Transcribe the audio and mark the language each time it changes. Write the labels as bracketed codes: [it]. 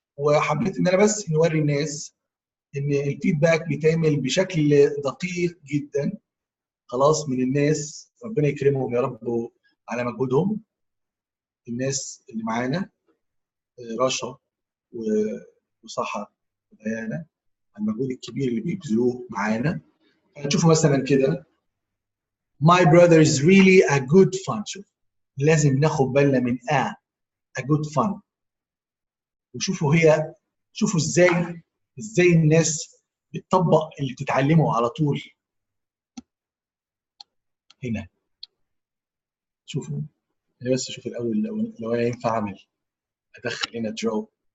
[ar] وحبيت ان انا بس نوري الناس ان الفيدباك بيتعمل بشكل دقيق جدا. خلاص من الناس ربنا يكرمهم يا رب على مجهودهم. الناس اللي معانا رشا وصحة وديانة المجهود الكبير اللي بيبذلوه معانا. هتشوفوا مثلا كده [en] my brother is really a good fun. [ar] شوف لازم ناخد بالنا من [en] a good fun. [ar] وشوفوا شوفوا ازاي الناس بتطبق اللي بتتعلمه على طول. هنا شوفوا انا بس اشوف الاول لو انا ينفع ادخل هنا draw.